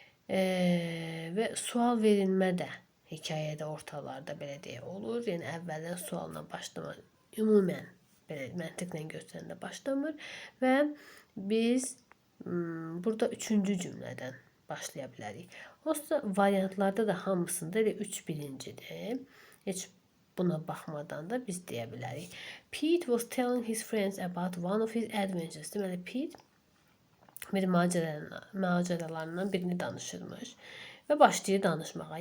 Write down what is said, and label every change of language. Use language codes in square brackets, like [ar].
[az] Və sual verilmə də hekayədə ortalarda belə deyə olur. Yəni əvvəldən sualla başlama ümumən belə məntiqlə götürəndə başlamır və biz burada 3-cü cümlədən başlaya bilərik. Olsa variantlarda da hamısında elə 3 birincidir. Heç buna baxmadan da biz deyə bilərik. [en] Pete was telling his friends about one of his adventures. [az] Deməli, Pete bir macəralarından birini danışırmış və başlayır danışmağa.